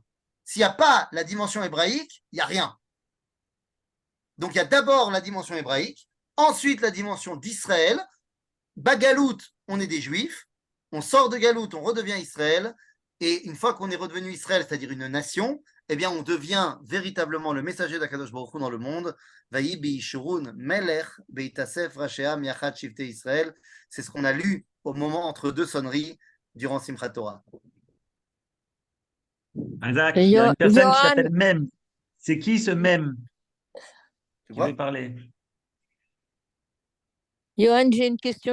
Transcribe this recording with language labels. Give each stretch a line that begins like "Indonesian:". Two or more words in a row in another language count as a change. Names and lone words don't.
French: S'il n'y a pas la dimension hébraïque, il n'y a rien. Donc il y a d'abord la dimension hébraïque, ensuite la dimension d'Israël. Bagalout, on est des Juifs. On sort de Galout, on redevient Israël. Et une fois qu'on est redevenu Israël, c'est-à-dire une nation, eh bien on devient véritablement le messager d'Akadosh Baruch Hu dans le monde.
Hebrew: ויהי בישורון מלך בהתאסף ראשי עם יחד שבטי ישראל.
French: C'est ce qu'on a lu au moment entre 2 sonneries durant Simchat Torah. Isaac, il y a une personne qui s'appelle Mem. C'est qui ce Mem qui veut parler? Johan, j'ai une question.